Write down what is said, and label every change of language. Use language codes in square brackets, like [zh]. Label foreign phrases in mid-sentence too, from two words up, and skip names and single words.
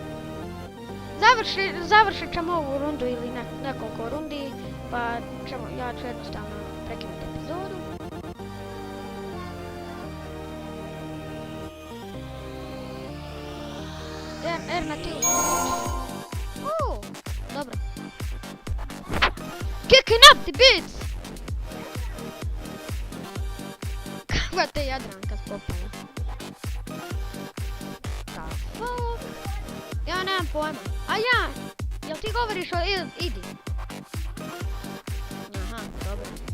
[hr] Završit ćemo ovu rundu ili nekoliko rundi, pa ja ću jednostavno prekinuti epizodu. R na tilu. Dobro. [en] Kicking up the beats! [hr] Kakva te Jadranka spopala. [en] Da fuck? [hr] Ja nemam pojma. A ja? Jel ti govoriš o idi? Aha, dobro.